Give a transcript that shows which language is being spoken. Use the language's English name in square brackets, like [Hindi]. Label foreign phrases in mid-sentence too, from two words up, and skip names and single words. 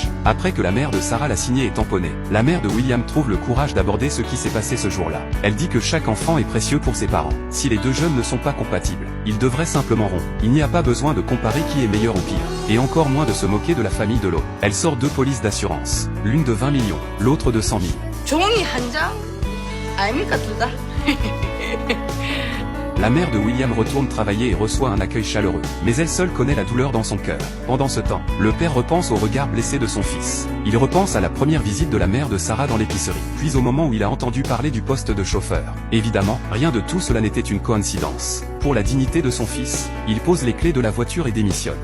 [French] Après que la mère de Sarah l'a signé et tamponné, la mère de William trouve le courage d'aborder ce qui s'est passé ce jour-là. Elle dit que chaque enfant est précieux pour ses parents. Si les deux jeunes ne sont pas compatibles, ils devraient simplement rompre. Il n'y a pas besoin de comparer qui est meilleur ou pire, et encore moins de se moquer de la famille de l'autre. Elle sort 2 polices d'assurance, l'une de 20 millions, l'autre de 100 000. [Korean] 종이 한 장? 아닙니까 두 장? [French] La mère de William retourne travailler et reçoit un accueil chaleureux. Mais elle seule connaît la douleur dans son cœur. Pendant ce temps, le père repense au regard blessé de son fils. Il repense à la première visite de la mère de Sarah dans l'épicerie. Puis au moment où il a entendu parler du poste de chauffeur. Évidemment, rien de tout cela n'était une coïncidence. Pour la dignité de son fils, il pose les clés de la voiture et démissionne.